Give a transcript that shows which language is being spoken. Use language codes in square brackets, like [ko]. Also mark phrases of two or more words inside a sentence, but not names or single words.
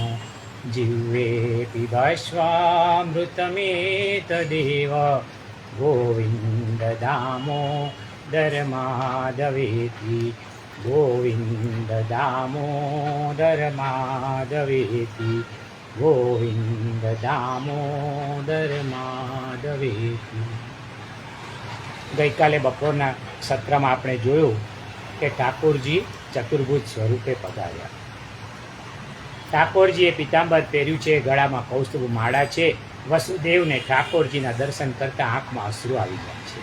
[sa] जिह्वे पिबश्वामृतमेतदेव, गोविन्द दामोदर माधवेति। गोविन्द दामोदर माधवेति। गोविन्द दामोदर माधवेति। [gu] ગઈકાલે બપોરના સત્રમાં આપણે જોયું કે ઠાકોરજી ચતુર્ભુજ સ્વરૂપે પધાર્યા. ઠાકોરજીએ પિતાંબર પહેર્યું છે, ગળામાં કૌસ્તુભ માળા છે. વસુદેવને ઠાકોરજીના દર્શન કરતાં આંખમાં અશ્રુ આવી જાય છે.